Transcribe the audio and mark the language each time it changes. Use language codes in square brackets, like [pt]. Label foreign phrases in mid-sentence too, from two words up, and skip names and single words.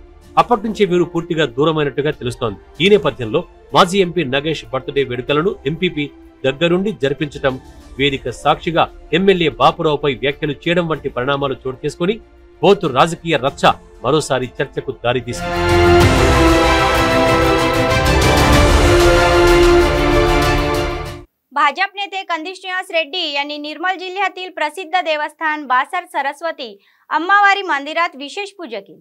[te] అప్పటి నుంచి వీరు పూర్తిగా దూరమైనట్టుగా తెలుస్తోంది. ఈ నేపథ్యంలో మాజీ ఎంపీ నగేష్ బర్త్డే వేడుకలను ఎంపీపీ దగ్గరుండి జరిపించటం, వేదిక సాక్షిగా ఎమ్మెల్యే బాపురావుపై వ్యాఖ్యలు చేయడం వంటి పరిణామాలు చోటు చేసుకుని బోత్ రాజకీయ రచ్చ మరోసారి చర్చకు దారితీసింది. [mr] भाजप नेते कंदिश्निवास रेड्डी यांनी निर्मल जिल्ह्यातील प्रसिद्ध देवस्थान बासर सरस्वती अम्मावारी मंदिरात विशेष पूजा केली.